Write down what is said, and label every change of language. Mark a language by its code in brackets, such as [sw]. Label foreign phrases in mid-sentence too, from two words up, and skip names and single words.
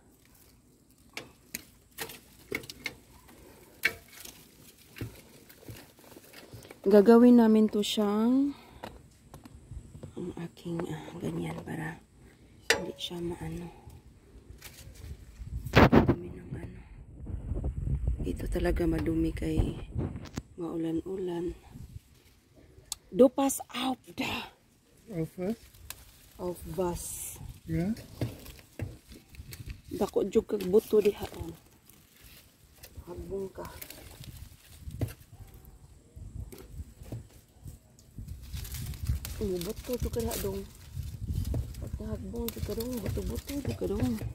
[tl] Gagawin namin to siyang ang aking ganyan para hindi siya maano. Madumi ng ano. Dito talaga madumi kay maulan-ulan. [de] Du pass auf da. Auf was? Auf was? Ja? [ceb] Dako jud kag buto diha. Hagbong ka. Buto jud ka dong. Pagkahagbong jud ka dong, buto-buto jud ka dong.